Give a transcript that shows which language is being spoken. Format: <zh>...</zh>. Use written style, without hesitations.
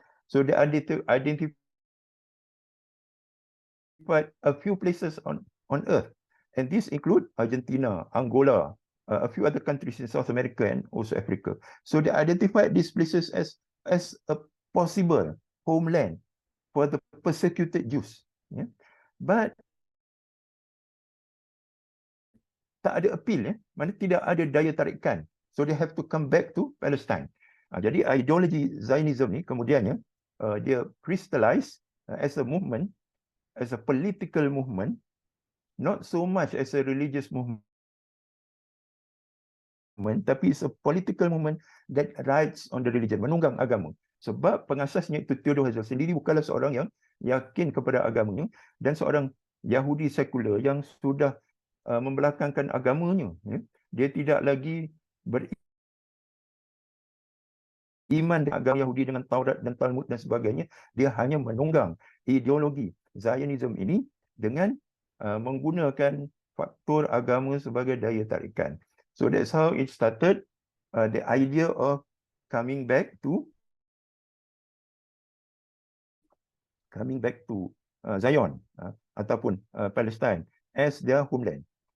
<en>So they identified a few places on earth, and these include Argentina, Angola, a few other countries in South America and also Africa. So they identified these places as a possible homeland for the persecuted Jews.</en> <ms>But tak ada appeal, mana tidak ada daya tarikan.</ms> <en>So they have to come back to Palestine.</en> <ms>Jadi ideology Zionism ni kemudiannya dia</ms> <en>crystallize as a movement, as a political movement, not so much as a religious movement.</en> <ms>tapi</ms> <en>it's a political movement that rides on the religion,</en> <ms>menunggang agama. Sebab pengasasnya itu Theodor Herzl sendiri bukanlah seorang yang yakin kepada agamanya dan seorang Yahudi sekular yang sudah membelakangkan agamanya. Dia tidak lagi beriman dengan agama Yahudi dengan Taurat dan Talmud dan sebagainya. Dia hanya menunggang ideologi Zionism ini dengan menggunakan faktor agama sebagai daya tarikan.</ms> <en>So that's how it started, the idea of coming back to Zion</en> <ms>ataupun</ms> <en>Palestine as their homeland.</en>